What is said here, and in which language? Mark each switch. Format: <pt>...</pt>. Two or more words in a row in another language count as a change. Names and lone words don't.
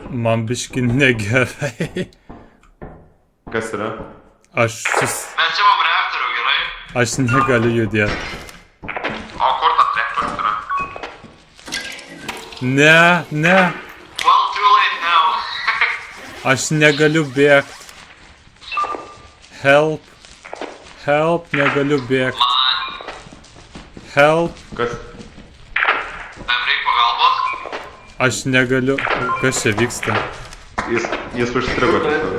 <lt>Man biški negerai. Kas yra? Mes čia vam reaktorių, gerai? Aš negaliu judėti. O kur tas reaktorius yra? Ne.</lt> <en>Well, too late now.</en> <lt>Aš negaliu bėgt. Help, negaliu bėgt.</lt> <en>Help.</en> <lt>Kas? Tam reik pagalbos? Aš negaliu. Kas čia vyksta? Jis užstrigo tiesiog.</lt>